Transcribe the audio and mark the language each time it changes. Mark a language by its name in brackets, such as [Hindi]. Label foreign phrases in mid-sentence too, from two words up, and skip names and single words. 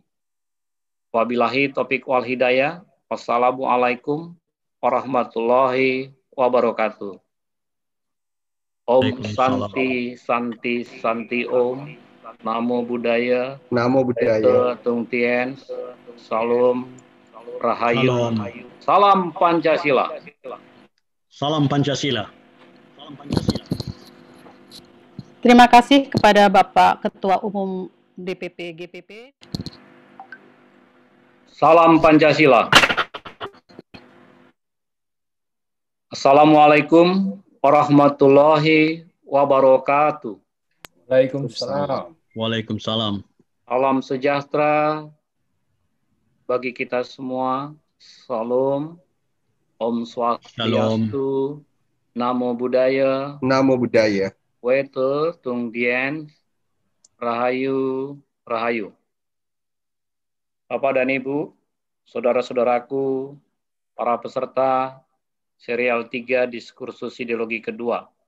[Arabic] وبالله التوفيق والهداية. والسلام عليكم ورحمة الله وبركاته. [Sanskrit] Om Santi Santi Santi Om. [Pali] Namo Buddhaya. Namo Buddhaya. Tung Tien. [Indonesian] Salam Rahayu. Salam Pancasila. Salam Pancasila. Salam Pancasila. Terima kasih kepada Bapak Ketua Umum DPP GPP. Salam Pancasila. [Arabic] السلام عليكم ورحمة الله وبركاته. Waalaikumsalam. Waalaikumsalam. [Indonesian] Salam sejahtera bagi kita semua. [Sanskrit] Salam. Om Swastiastu. [Pali] Namo Buddhaya. Namo Buddhaya. Wete Tung Tien. [Javanese] Rahayu. Rahayu. [Indonesian] Bapak dan Ibu, saudara-saudaraku, para peserta serial 3 diskursus ideologi kedua.